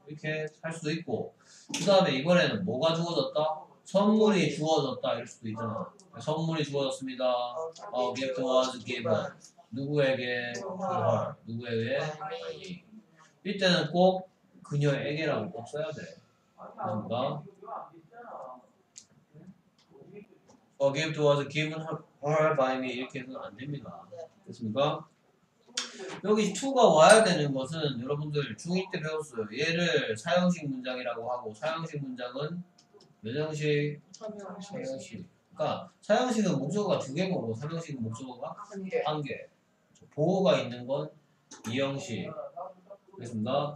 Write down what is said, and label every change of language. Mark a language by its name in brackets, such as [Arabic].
[Korean] 이렇게 할 수도 있고 그 다음에 이번에는 뭐가 주어졌다? 선물이 주어졌다 이럴 수도 있잖아. 선물이 주어졌습니다. [English] A gift was given. [Korean] 누구에게? [English] her. 누구에게? me. [Korean] 이때는 꼭 그녀에게라고 꼭 써야 돼. 그렇습니까? [English] A gift was given her by me [Korean] 이렇게 해서는 안 됩니다. 됐습니까? 여기 to가 와야 되는 것은 여러분들 중1 때 배웠어요. 얘를 사형식 문장이라고 하고 사형식 문장은 몇 형식? 3형식. 그러니까 사형식은 목적어가 2개 거고 3형식은 목적어가 1개. 보호가 있는 건 2형식. 그렇습니까?